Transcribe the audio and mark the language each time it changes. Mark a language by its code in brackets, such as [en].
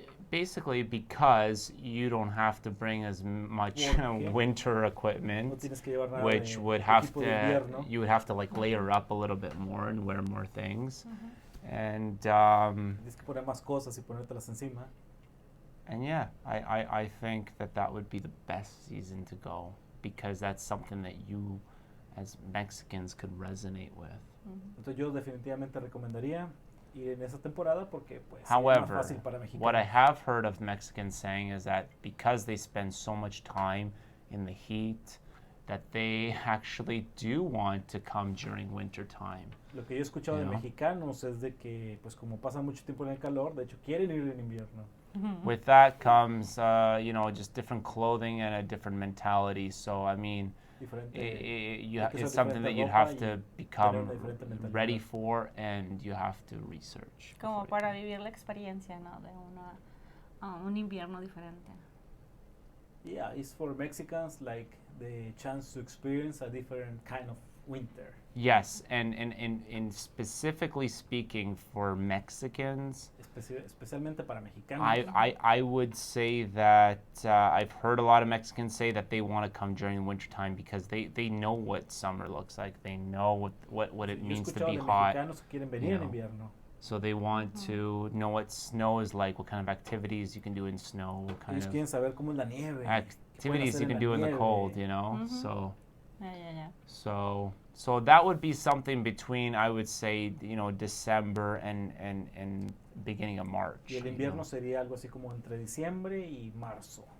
[en] Basically because you don't have to bring as much winter equipment, which would have to, you would have to like layer up a little bit more and wear more things. And [es] tienes que poner más cosas y ponértelas encima. [en] And yeah, I think that would be the best season to go because that's something that you as Mexicans could resonate with. [es] Entonces yo definitivamente recomendaría ir en esa temporada porque pues [en] However, [es] es más fácil para mexicanos. [en] What I have heard of Mexicans saying is that because they spend so much time in the heat that they actually do want to come during winter time. [es] Lo que yo he escuchado de mexicanos es de que, pues como pasan mucho tiempo en el calor, de hecho quieren ir en invierno. [en] With that comes, just different clothing and a different mentality. So, I mean, it's something that you'd have to become ready for, and you have to research. [es] Como para vivir la experiencia, ¿no? De un invierno diferente. [en] Yeah, it's for Mexicans like the chance to experience a different kind of winter. Yes, and specifically speaking for Mexicans, [es] Especialmente para mexicanos. [en] I would say that I've heard a lot of Mexicans say that they want to come during wintertime because they know what summer looks like. They know what it means to be hot. [es] Mexicanos que quieren venir en invierno. [en] So they want to know what snow is like, what kind of activities you can do in snow, what kind [es] Ellos quieren saber cómo es la nieve. [en] activities you can do in the cold, you know. So Yeah. so that would be something between, I would say, December and beginning of March. [es] Y el invierno sería algo así como entre diciembre y marzo.